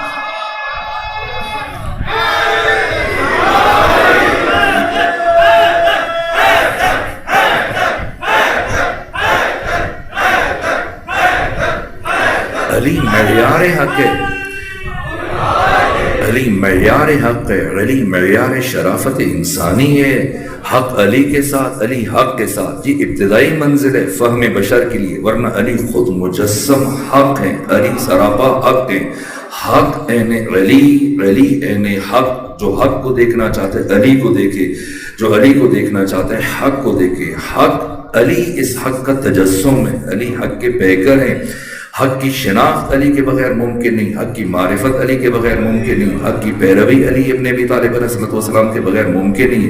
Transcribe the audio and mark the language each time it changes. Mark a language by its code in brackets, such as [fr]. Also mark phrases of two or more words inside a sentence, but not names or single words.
[ur] علی معیار حق ہے، علی معیار حق ہے، علی معیار شرافت انسانی ہے۔ حق علی کے ساتھ، علی حق کے ساتھ، یہ ابتدائی منزل ہے فہم بشر کے لیے، ورنہ علی خود مجسم حق ہیں، علی سراپا حق ہیں۔ [ar] حق این علی، علی این حق، [ur] جو حق کو دیکھنا چاہتے ہیں علی کو دیکھے، جو علی کو دیکھنا چاہتے ہیں حق کو دیکھے۔ حق علی اس حق کا تجسم ہے، علی حق کے پیکر ہیں۔ حق کی شناخت علی کے بغیر ممکن نہیں، حق کی معرفت علی کے بغیر ممکن نہیں، حق کی پیروی علی ابن ابی طالب علیہ السلام کے بغیر ممکن نہیں۔